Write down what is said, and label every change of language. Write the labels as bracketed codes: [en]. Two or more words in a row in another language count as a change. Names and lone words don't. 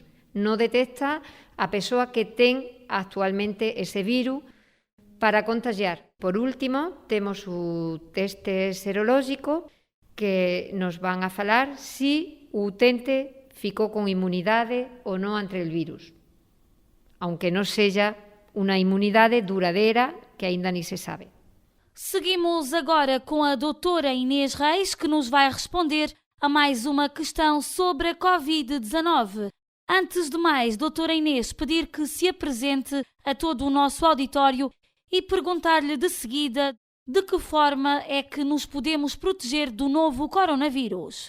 [gl] Non detecta a persoa que ten actualmente ese virus para contagiar. Por último, temos o teste serológico que nos van a falar si o utente ficou con inmunidade ou non ante el virus. Aunque non seja unha inmunidade duradeira que aínda ni se sabe. [pt] Seguimos agora com a doutora Inês Reis, que nos vai responder a mais uma questão sobre a Covid-19. Antes de mais, doutora Inês, pedir que se apresente a todo o nosso auditório e perguntar-lhe de seguida de que forma é que nos podemos proteger do novo coronavírus.